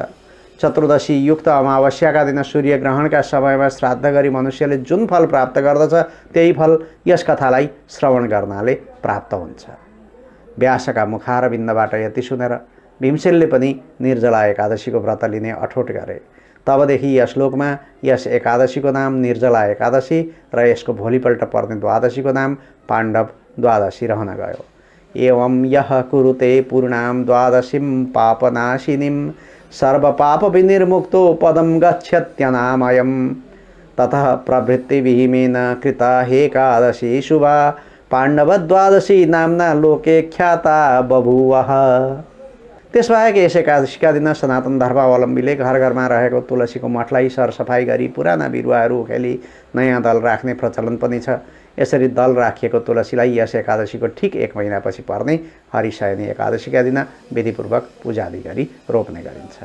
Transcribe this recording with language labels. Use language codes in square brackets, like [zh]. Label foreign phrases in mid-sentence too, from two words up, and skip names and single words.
[ne] चतुर्दशी युक्त अमावस्याका दिन सूर्यग्रहणका समयमा श्राद्ध गरी मनुष्यले जुन फल प्राप्त गर्दछ त्यही फल यस कथालाई श्रवण गर्नाले प्राप्त हुन्छ। व्यासका मुखारविन्दबाट यति सुनेर भीमसेनले पनि निर्जला एकादशीको व्रत लिने अठोट गरे। तबदेखि यस श्लोकमा यस एकादशीको नाम निर्जला एकादशी र यसको भोलिपल्ट पर्ने द्वादशीको नाम पाण्डव द्वादशी रहन गयो। [sa] एवं यः कुरुते पूर्णां द्वादशीं पापनाशिनीं सर्वपाप विनिर्मुक्तो पदं गच्छत्यनामयम्। ततः प्रवृत्तिविहीमेन कृता हेकादशी शुभा पाण्डवद्वादशी नाम्ना लोके ख्याता बभुवः। [ne] त्यसबाहेक यस एकादशीका दिन सनातन धर्मावलम्बीले घर घरमा रहेको तुलसीको मठलाई सरसफाइ गरी पुराना बिरुवाहरू उखेली नयाँ दल राख्ने प्रचलन पनि छ। यसरी दल राखिएको तुलसीलाई यस एकादशीको ठिक 1 महिनापछि पर्ने हरिशयनी एकादशीका दिन विधिपूर्वक पूजादि गरी रोप्ने गरिन्छ।